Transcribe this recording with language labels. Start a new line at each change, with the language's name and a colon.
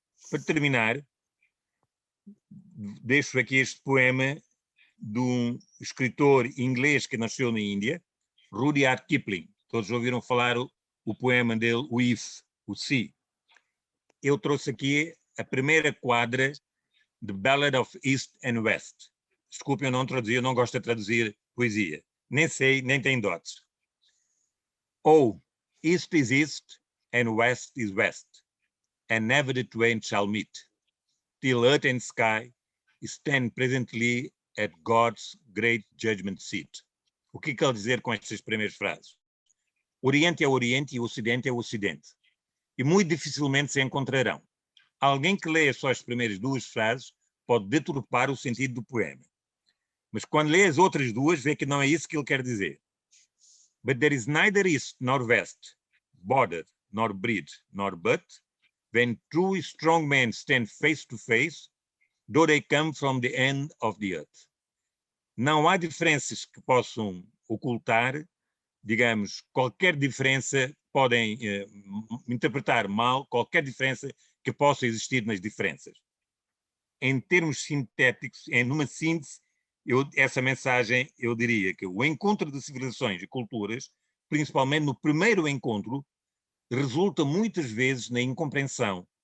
Portuguese: Para terminar, deixo aqui este poema de um escritor inglês que nasceu na Índia, Rudyard Kipling. Todos ouviram falar o poema dele, o If, o Si. Eu trouxe aqui a primeira quadra de Ballad of East and West. Desculpe, eu não traduzi, eu não gosto de traduzir poesia. Nem sei, nem tem dotes.
English: Oh, East is East and West is West, and never the twain shall meet, till earth and sky stand presently at God's great judgment seat.
Portuguese: O que quer dizer com estas primeiras frases? Oriente é Oriente e Ocidente é Ocidente. E muito dificilmente se encontrarão. Alguém que leia só as primeiras duas frases pode deturpar o sentido do poema. Mas quando lê as outras duas, vê que não é isso que ele quer dizer.
English: But there is neither east nor west, border nor bridge nor but, when true strong men stand face to face, though they come from the end of the earth.
Portuguese: Não há diferenças que possam ocultar, digamos, qualquer diferença, podem interpretar mal qualquer diferença que possa existir nas diferenças. Em termos sintéticos, numa síntese, essa mensagem, eu diria que o encontro de civilizações e culturas, principalmente no primeiro encontro, resulta muitas vezes na incompreensão,